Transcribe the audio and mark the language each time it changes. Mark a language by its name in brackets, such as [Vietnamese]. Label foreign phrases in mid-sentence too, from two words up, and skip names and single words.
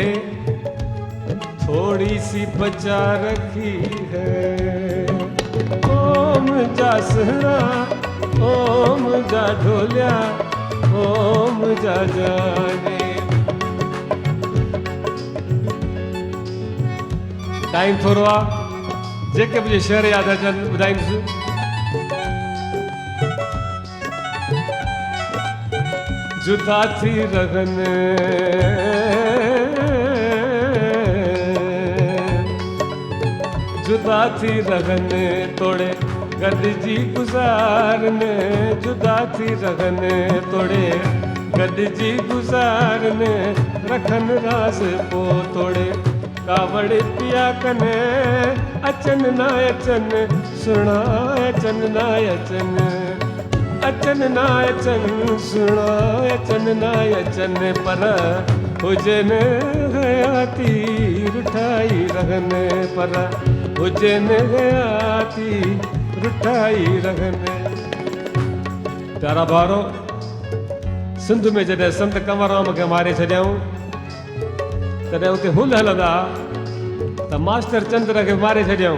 [Hindi] थोड़ी सी बचा रखी है [Sindhi] ओम जा सुहिणा ओम जा ढोलिया ओम जा जाने टाइम थोरो आहे जेके मुझे शेर यादि अचनि ॿुधाईंदुसि जुदा थी रहनि जुदा थी रहनि तोड़े गॾिजी गुज़ारने जुदा थी रहने तोड़े गॾिजी गुज़ारने रखन राज़ पो तोड़े कावड़ पिया कने अचन ना अचन सुना अचन ना अचन अचन ना अचन सुना अचन ना अचन पर हुजन हयाती रुठाई रहने पर हुजन हयाती रुठाई रहने। प्यारा भारो सिंध में जॾहिं संत कंवरराम खे मारे छॾियऊं तॾहिं उते हुल हलंदा त मास्टर चंद्र खे मारे छॾियऊं।